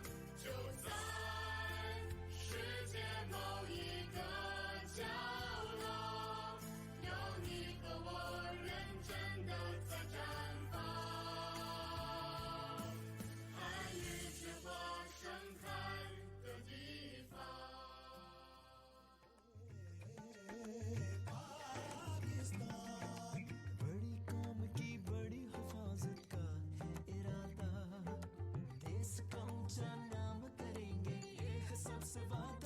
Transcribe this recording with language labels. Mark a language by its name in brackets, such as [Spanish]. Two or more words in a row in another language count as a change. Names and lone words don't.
[Chinese] 就在世界某一个角落，有你和我认真的在绽放。汉语之花盛开的地方。 [Hindi] बड़ी कौम की बड़ी हिफाजत का इरादा, देश का ऊंचा नाम करेंगे ये है सबसे वादा।